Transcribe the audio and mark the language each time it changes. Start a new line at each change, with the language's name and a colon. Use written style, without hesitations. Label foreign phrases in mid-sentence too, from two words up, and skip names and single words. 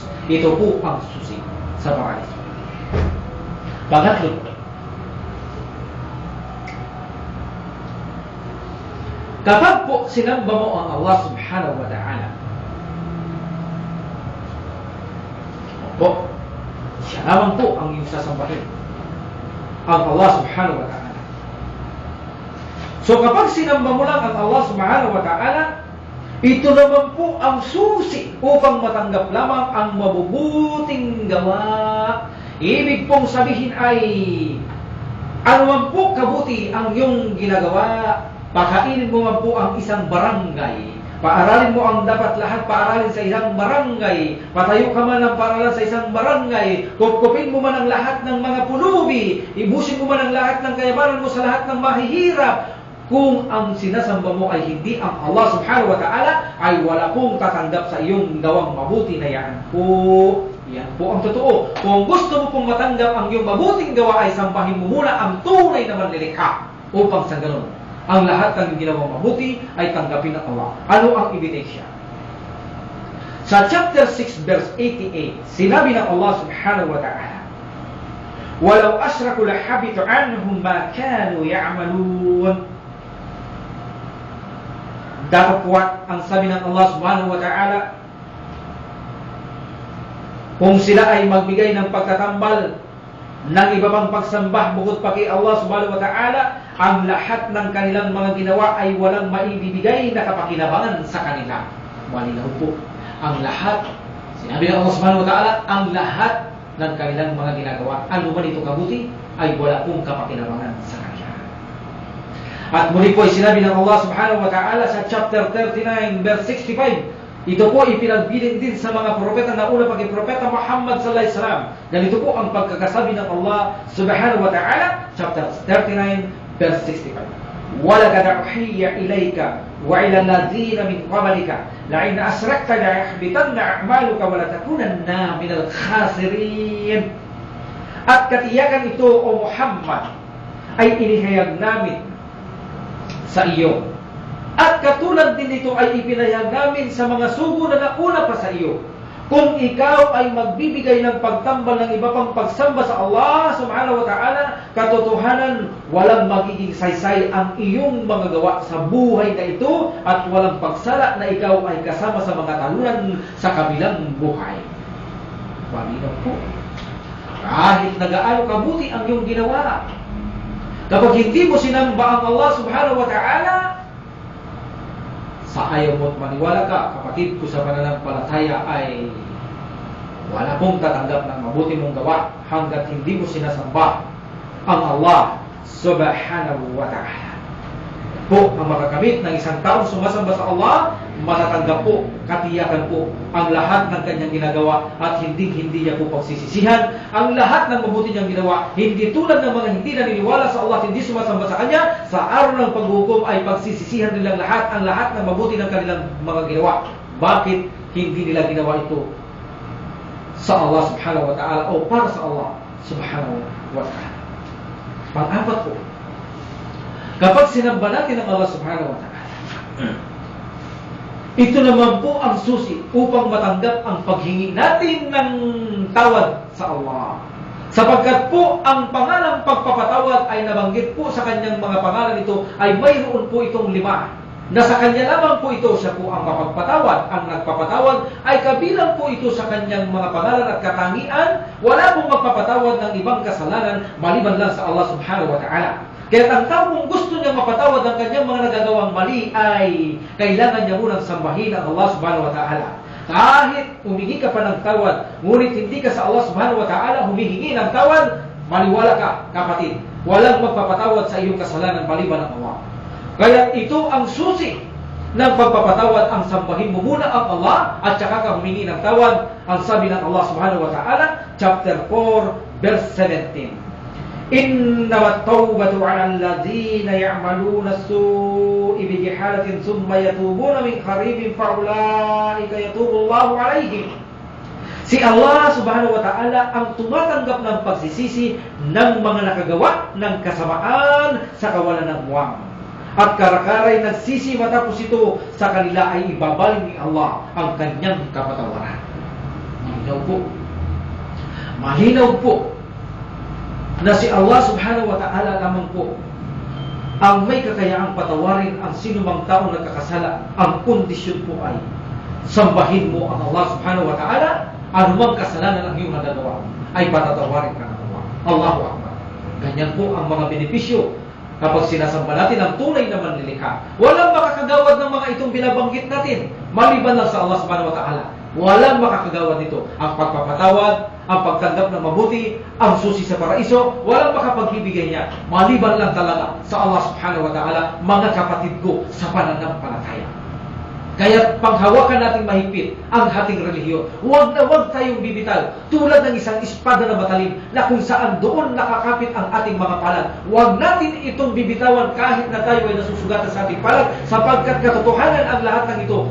Filipino: Ito po ang susi sa paraiso. Pangatlo po, kapag po sinamba mo ang Allah
Arabic: سبحانه وتعالى,
Filipino: po, siya lamang po ang iyong sasambahin, ang Allah
Arabic: سبحانه وتعالى.
Filipino: So kapag sinamba mo lang ang Allah
Arabic: سبحانه وتعالى,
Filipino: ito naman po ang susi upang matanggap lamang ang mabubuting gawa. Ibig pong sabihin ay, ano man po kabuti ang iyong ginagawa, pakainin mo man po ang isang barangay, paaralin mo ang dapat lahat paaralin sa isang barangay, patayo ka man ang paaralan sa isang barangay, kupkupin mo man ang lahat ng mga pulubi, ibusin mo man ang lahat ng kayabanan mo sa lahat ng mahihirap. Kung ang sinasamba mo ay hindi ang Allah
Arabic: سبحانه وتعالى,
Filipino: ay wala pong tatanggap sa iyong gawang mabuti na yan po. Yan po ang totoo. Kung gusto mo pong matanggap ang iyong mabuting gawa, ay sambahin mo muna ang tunay na manlilikha. Upang sa ganun, ang lahat ng ginawang mabuti ay tanggapin ng Allah. Ano ang ebidensya? Sa chapter 6 verse 88, sinabi ng Allah
Arabic: سبحانه وتعالى, "ولو أشركوا لحبط عنهم ما كانوا يعملون."
Filipino: Datapwat ang sabi ng Allah
Arabic: سبحانه وتعالى,
Filipino: kung sila ay magbigay ng pagtatambal ng iba pang pagsambah bukod pa kay Allah
Arabic: سبحانه وتعالى,
Filipino: ang lahat ng kanilang mga ginawa ay walang maibibigay na kapakinabangan sa kanila. Malinaw po. Ang lahat, sinabi ng Allah
Arabic: سبحانه وتعالى,
Filipino: ang lahat ng kanilang mga ginagawa, ano man ito kabuti, ay wala pong kapakinabangan sa kanila. At muli po ay sinabi ng Allah
Arabic: سبحانه وتعالى
Filipino: sa chapter 39 verse 65, ito po ipinagbilin din sa mga propeta na una pag propeta Muhammad
Arabic: صلى الله عليه وسلم.
Filipino: Ganito po ang pagkakasabi ng Allah
Arabic: سبحانه وتعالى,
Filipino: chapter 39 verse 65.
Arabic: وَلَقَدْ أُوحِيَ إِلَيْكَ وإلى الذين من قبلك لئن أشركت ليحبطن أعمالك ولتكونن من الخاسرين.
Filipino: At katiyakan ito, O Muhammad, ay inihayag namin sa iyo. At katulad din ito ay ipinahayag namin sa mga sugo na nauna pa sa iyo. Kung ikaw ay magbibigay ng pagtambal ng iba pang pagsamba sa Allah
Arabic: سبحانه وتعالى,
Filipino: katotohanan walang magiging saysay ang iyong mga gawa sa buhay na ito at walang pagsala na ikaw ay kasama sa mga talunan sa kabilang buhay. Malinaw po. Kahit na gaano kabuti ang iyong ginawa, kapag hindi mo sinamba ang Allah
Arabic: سبحانه وتعالى,
Filipino: sa ayaw mo't maniwala ka, kapatid ko sa pananampalataya, ay wala pong tatanggap ng mabuti mong gawa hanggat hindi mo sinasamba ang Allah
Arabic: سبحانه وتعالى.
Filipino: Po ang makakamit ng isang taong sumasamba sa Allah, matatanggap po, katiyakan po ang lahat ng kanyang ginagawa at hindi niya po pagsisisihan ang lahat ng mabuti niyang ginawa. Hindi tulad ng mga hindi naniniwala sa Allah at hindi sumasamba sa Kanya, sa araw ng paghukom ay pagsisisihan nilang lahat ang lahat ng mabuti ng kanilang mga ginawa. Bakit hindi nila ginawa ito sa Allah
Arabic: سبحانه وتعالى
Filipino: o para sa Allah
Arabic: سبحانه وتعالى?
Filipino: Pang-apat po, kapag sinamba natin ang Allah
Arabic: سبحانه وتعالى,
Filipino: ito naman po ang susi upang matanggap ang paghingi natin ng tawad sa Allah. Sapagkat po ang pangalang pagpapatawad ay nabanggit po sa kanyang mga pangalan ito ay mayroon po itong 5. Na sa kanya lamang po ito, siya po ang mapagpatawad. Ang nagpapatawad ay kabilang po ito sa kanyang mga pangalan at katangian. Wala pong magpapatawad ng ibang kasalanan maliban lang sa Allah
Arabic: سبحانه وتعالى.
Filipino: Kaya ang taong gusto niyang mapatawad ang kanyang mga nagagawang mali ay kailangan niya munang sambahin ang Allah
Arabic: سبحانه وتعالى.
Filipino: Kahit humingi ka pa ng tawad, ngunit hindi ka sa Allah
Arabic: سبحانه وتعالى
Filipino: humihingi ng tawad, maniwala ka, kapatid, walang magpapatawad sa iyong kasalanan maliban ang Allah. Kaya ito ang susi ng pagpapatawad, ang sambahin mo muna ang Allah at saka ka humingi ng tawad. Ang sabi ng Allah
Arabic: سبحانه وتعالى,
Filipino: chapter 4, verse 17.
Arabic: إنما التوبة على الذين يعملون السوء بجهالة ثم يتوبون من قريب فأولئك يتوب الله عليهم.
Filipino: Si Allah
Arabic: سبحانه وتعالى
Filipino: ang tumatanggap ng pagsisisi ng mga nakagawa ng kasamaan sa kawalan ng muwang. At karakaray nagsisi matapos ito, sa kanila ay ibabaling ni Allah ang kanyang kapatawaran. Malinaw po. Malinaw po na si Allah
Arabic: سبحانه وتعالى
Filipino: lamang po ang may kakayaang patawarin ang sinumang taong nagkakasala. Ang kondisyon po ay sambahin mo ang Allah
Arabic: سبحانه وتعالى,
Filipino: anumang kasalanan ang iyong nagagawa ay patatawarin ka ng Allah.
Arabic: الله أكبر.
Filipino: Ganyan po ang mga benepisyo kapag sinasamba natin ang tunay na manlilikha. Walang makakagawad ng mga itong binabanggit natin maliban lang sa Allah
Arabic: سبحانه وتعالى.
Filipino: Walang makakagawad nito. Ang pagpapatawad, ang pagtanggap ng mabuti, ang susi sa paraiso, walang makapagbibigay niya maliban lang talaga sa Allah
Arabic: سبحانه وتعالى,
Filipino: mga kapatid ko sa pananampalataya. Kaya panghawakan natin mahigpit ang ating relihiyon. Huwag na huwag tayong bibitaw tulad ng isang espada na matalim na kung saan doon nakakapit ang ating mga palad. Huwag natin itong bibitawan kahit na tayo ay nasusugatan sa ating palad, sapagkat katotohanan ang lahat ng ito.